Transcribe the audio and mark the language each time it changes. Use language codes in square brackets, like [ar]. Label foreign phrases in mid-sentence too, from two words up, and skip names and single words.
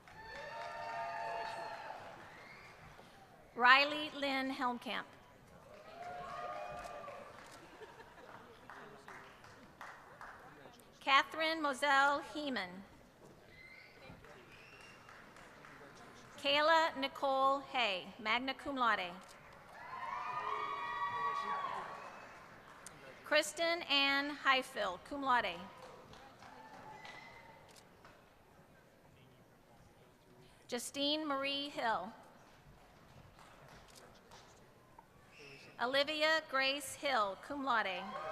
[en] Riley Lynn Helmkamp. Catherine Moselle Heeman. Kayla Nicole Hay, [la] magna cum laude. [en] Kristen Ann Highfield, [la] cum laude. [en] Justine Marie Hill. Olivia Grace Hill, [la] cum laude.